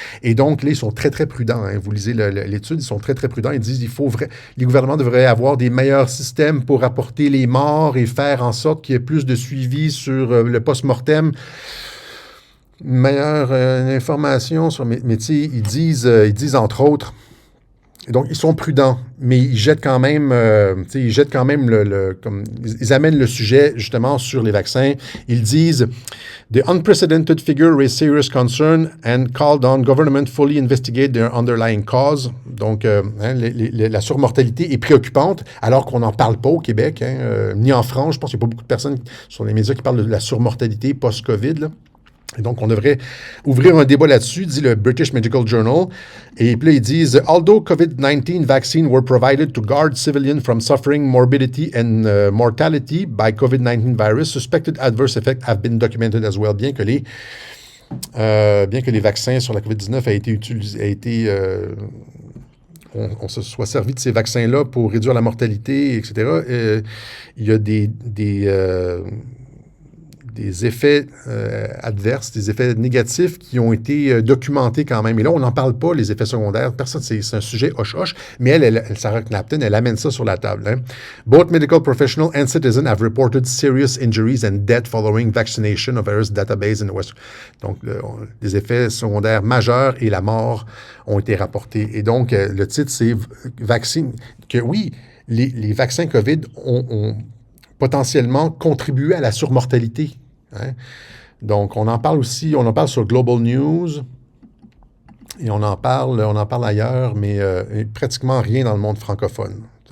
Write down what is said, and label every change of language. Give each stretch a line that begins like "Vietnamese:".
French: Et donc, là, ils sont très, très prudents. Hein. Vous lisez l'étude, ils sont très, très prudents. Ils disent les gouvernements devraient avoir des meilleurs systèmes pour rapporter les morts et faire en sorte qu'il y ait plus de suivi sur le post-mortem. Meilleure information sur... Mais tu sais, ils disent entre autres... Donc, ils sont prudents, mais ils jettent quand même, ils amènent le sujet justement sur les vaccins. Ils disent
English: The unprecedented figure raised serious concern and called on government fully investigate their underlying cause.
French: Donc, la surmortalité est préoccupante, alors qu'on n'en parle pas au Québec, ni en France. Je pense qu'il n'y a pas beaucoup de personnes sur les médias qui parlent de la surmortalité post-COVID, là. Et donc, on devrait ouvrir un débat là-dessus, dit le British Medical Journal. Et puis là, ils disent «
English: Although COVID-19 vaccines were provided to guard civilians from suffering morbidity and mortality by COVID-19 virus, suspected adverse effects have been documented as well.
French: » Bien que les vaccins sur la COVID-19 on se soit servi de ces vaccins-là pour réduire la mortalité, etc. Il y a des effets adverses, des effets négatifs qui ont été documentés quand même. Et là, on n'en parle pas, les effets secondaires. Personne, c'est un sujet hoche-hoche, mais Sarah Knapton, elle amène ça sur la table. Hein.
English: Both medical professionals and citizens have reported serious injuries and death following vaccination of various database in the West.
French: Donc, les effets secondaires majeurs et la mort ont été rapportés. Et donc, le titre, c'est « Vaccine ». Que oui, les vaccins COVID ont potentiellement contribué à la surmortalité. Hein? Donc, on en parle sur Global News et on en parle ailleurs, mais pratiquement rien dans le monde francophone.